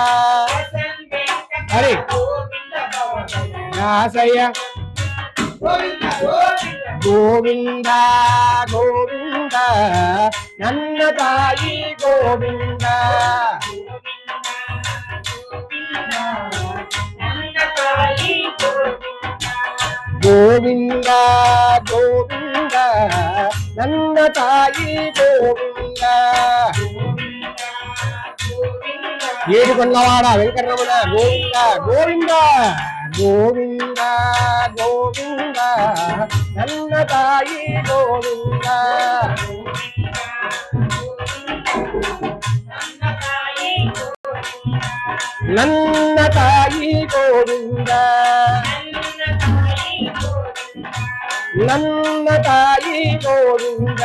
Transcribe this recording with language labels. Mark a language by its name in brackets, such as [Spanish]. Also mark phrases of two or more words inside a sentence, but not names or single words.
[Kannada] ಹರಿ ಗಾಸಯ ಗೋವಿಂದ ಗೋವಿಂದ ನನ್ನ ತಾಯಿ ಗೋವಿಂದ. ಗೋವಿಂದ ಗೋವಿಂದ ನನ್ನ ತಾಯಿ ಗೋವಿಂದ. [Telugu] ఏడుకొండవాడ వెంకటరమణ గోవింద గోవింద గోవింద గోవింద [Kannada] ನನ್ನ ತಾಯಿ ಗೋವಿಂದ. ನನ್ನ ತಾಯಿ ಗೋವಿಂದ ನನ್ನ ತಾಯಿ ಗೋವಿಂದ.